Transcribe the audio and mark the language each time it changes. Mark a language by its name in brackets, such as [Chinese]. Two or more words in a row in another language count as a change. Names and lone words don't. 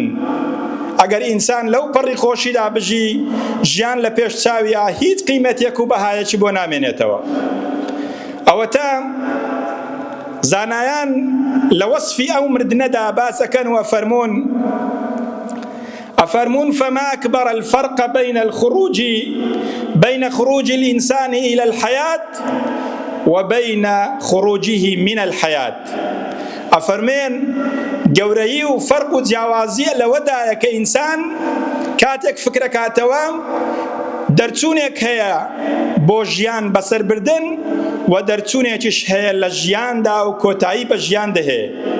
[Central Kurdish] ئەگەر ئینسان لەو پەڕی خۆشیدا بژی، ژیان لە پێش چاویە هیچ قیمەتێک و بەهایەکی بۆ نامێنێتەوە. ئەوەتە زانایان لە وەصفی ئەو مردنەدا باسەکەن و ئەفەرمون: [Arabic] فما أكبر الفرق بين خروج الإنسان إلى الحياة وبين خروجه من الحياة. [Central Kurdish] ئەفەرمێن گەورەیی و فەرق و جیاوازیە لەوەدایە کە ئینسان کاتێک فکرەکاتەوە دەرچوونێک هەیە بۆ ژیان بەسەربردن و دەرچوونێکیش هەیە لە ژیاندا و کۆتایی بە ژیان دەهەیە.